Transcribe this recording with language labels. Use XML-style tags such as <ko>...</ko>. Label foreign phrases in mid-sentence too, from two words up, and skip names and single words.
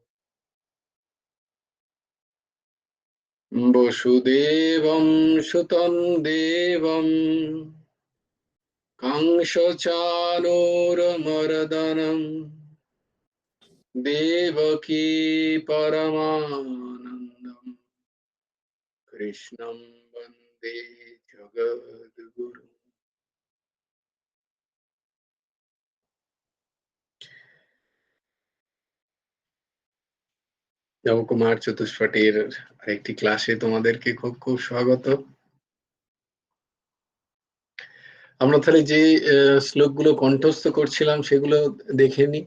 <sa>वसुदेवं सुतं देवं कंसचाणूरमर्दनम् देवकी परमानन्दम् कृष्णं वन्दे जगद्गुरुम्।</sa> <bn>নবকুমার চতুষ্পটির আরেকটি ক্লাসে তোমাদেরকে খুব খুব স্বাগত। আমরা তাহলে যে শ্লোকগুলো কণ্ঠস্থ করছিলাম সেগুলো দেখে নি।</bn>